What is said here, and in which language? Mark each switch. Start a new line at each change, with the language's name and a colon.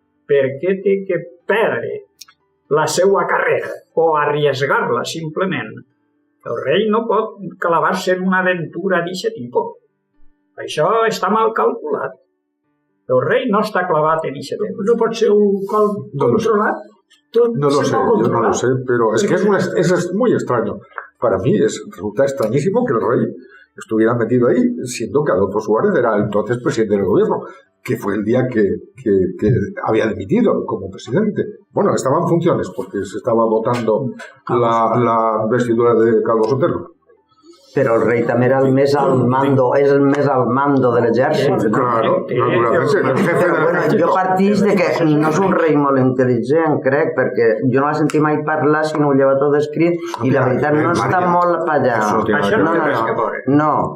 Catalan: Per què té que perdre la seva carrera o arriesgar-la simplement? El rei no pot clavar-se en una aventura d'aquest tipus. Això està mal calculat. El rei no està clavat en aquest tema. No pot ser un cop controlat?
Spanish: No lo sé, yo no lo sé, pero es que es muy extraño. Para mí resulta extrañísimo que el rey estuviera metido ahí, siendo que Adolfo Suárez era entonces presidente del gobierno, que fue el día que había dimitido como presidente. Bueno, estaba en funciones porque se estaba votando la investidura de Calvo Sotelo.
Catalan: Però el rei també era el més al mando, és el més al mando de l'exèrcit.
Spanish: Claro, naturalmente.
Catalan: Jo partix de que no és un rei molt intel·ligent, crec, perquè jo no l'he sentit mai parlar, sinó ho lleva tot escrit, i la veritat no està molt allà. No.